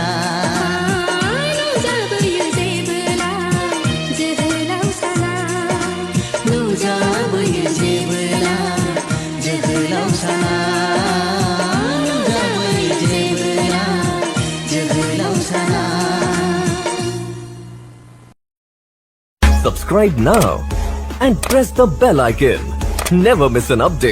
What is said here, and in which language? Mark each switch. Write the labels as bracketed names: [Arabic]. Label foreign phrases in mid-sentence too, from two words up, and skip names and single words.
[Bodo] नुजाबोयो जेबोला जोहोलाव साना नुजाबोयो जेबोला जोहोलाव साना नुजाबोयो जेबोला जोहोलाव साना [English] Subscribe now and press the bell icon. Never miss an update.